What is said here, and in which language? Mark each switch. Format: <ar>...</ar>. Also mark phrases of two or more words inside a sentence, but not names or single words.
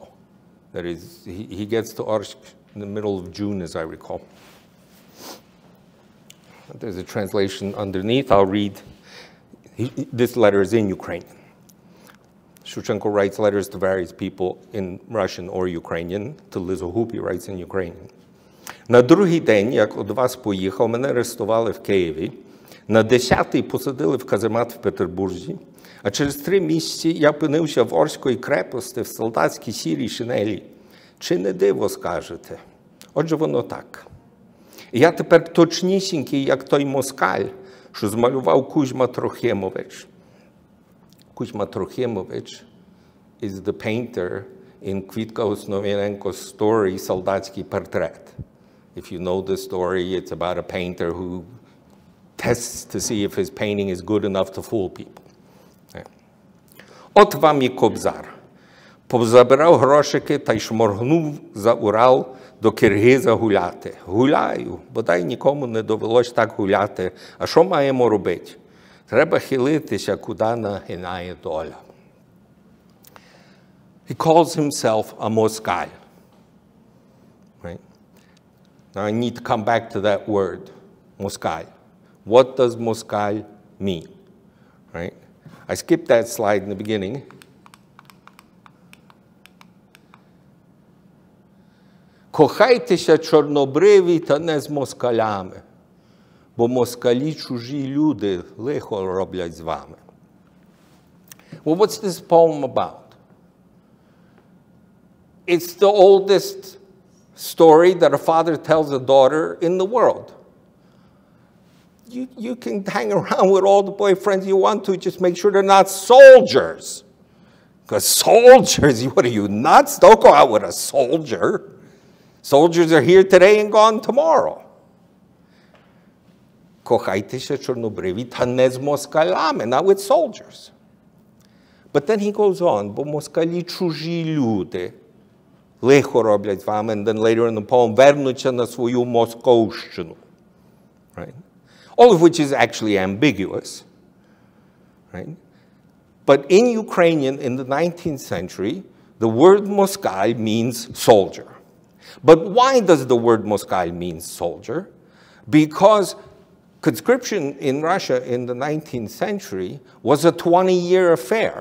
<en>That is, he gets to Orsk in the middle of June, as I recall. There's a translation underneath. I'll read. This letter is in Ukrainian. Shevchenko writes letters to various people in Russian or Ukrainian. To Lyzohub he writes in Ukrainian.</en> <uk>На другий день, як від вас поїхав, мене арестували в Києві. На 10-й посадили в каземат в Петербурзі. А через 3 місяці я опинився в Орської крепості в солдатській сірій шинелі. Чи не диво скажете? Отже, воно так. Я тепер точнісінький, як той москаль, що змалював Кузьма Трохимович.</uk> <en>Кузьма Трохимович is the painter in Квітка Основ'яненко's story «Солдатський портрет». If you know the story, it's about a painter who tests to see if his painting is good enough to fool people.</en> <uk>От вам і кобзар. Позабирав грошики та й шморгнув за Урал до Киргиза гуляти. Гуляю, бодай нікому не довелось так гуляти. А що маємо робити? Треба хилитися, куди нагинає доля.</uk> <en>He calls himself a Moskal. Right? Now I need to come back to that word, Moskal. What does Moskal mean? Right? I skipped that slide in the beginning.</en> <uk>Кохайтеся, чорнобриві, та не з москалями, бо москалі чужі люди лихо роблять з вами.</uk> <en>Well, what's this poem about? It's the oldest story that a father tells a daughter in the world. You can hang around with all the boyfriends you want to, just make sure they're not soldiers. Because soldiers, what are you, nuts? Don't go out with a soldier. Soldiers are here today and gone tomorrow.</en> <uk>Кохайтеся, чорнобриві, та не з москалями,</uk> <en>not with soldiers. But then he goes on,</en> <uk>бо москалі чужі люди лихо роблять з вами,</uk> <en>and then later in the poem,</en> <uk>вернуться на свою московщину.</uk> <en>Right? All of which is actually ambiguous. Right? But in Ukrainian, in the 19th century, the word Moskal means soldier. But why does the word Moskal mean soldier? Because conscription in Russia in the 19th century was a 20-year affair.</en>